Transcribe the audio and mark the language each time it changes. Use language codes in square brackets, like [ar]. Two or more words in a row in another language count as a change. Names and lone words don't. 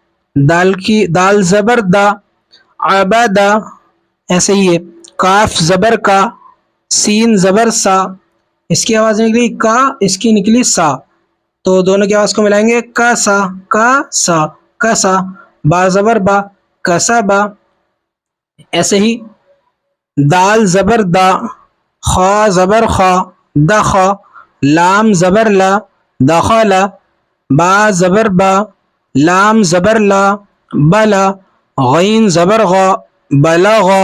[ur] دال زبر دا, آبا دا. ایسے ہی ہے کاف زبر کا, سین زبر سا. اس کی آواز نکلی کا, اس کی نکلی سا. تو دونوں کی آواز کو ملائیں گے کا سا, کا سا, کا سا. با زبر با, کسا با. ایسے ہی دال زبر دا, خا زبر خا, دخا. لام زبر لا, دخلا. با زبر با, لام زبر لا, بلا. غین زبر غا, بلغا.